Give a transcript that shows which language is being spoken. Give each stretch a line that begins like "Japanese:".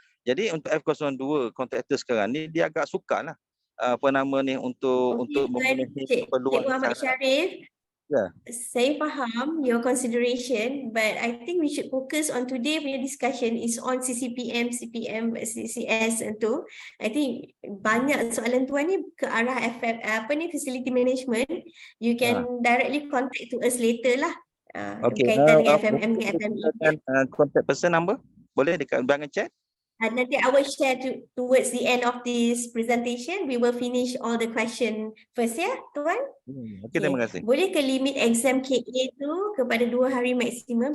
Malay: Jadi untuk F02 kontraktor sekarang ni dia agak sukarlah apa nama ni untuk memenuhi keperluan Cikgu Ahmad Sharif, Ya. saya faham
English: your consideration, but I think we should focus on today
Malay: punya
English: discussion is on CCPM, CPM, CCS tu. I think
Malay: banyak soalan tuan ni ke arah facility management.
English: You can directly contact to us later lah.
Malay: Berkaitan dengan FMM dengan FME.
English: Contact person number
Malay: boleh dekat belakang
English: chat. Nanti I will share towards the end of this presentation. We will finish all the question first ya, tuan.
Malay: Okey, terima kasih. Boleh ke limit exam KA tu kepada 2 hari maksimum?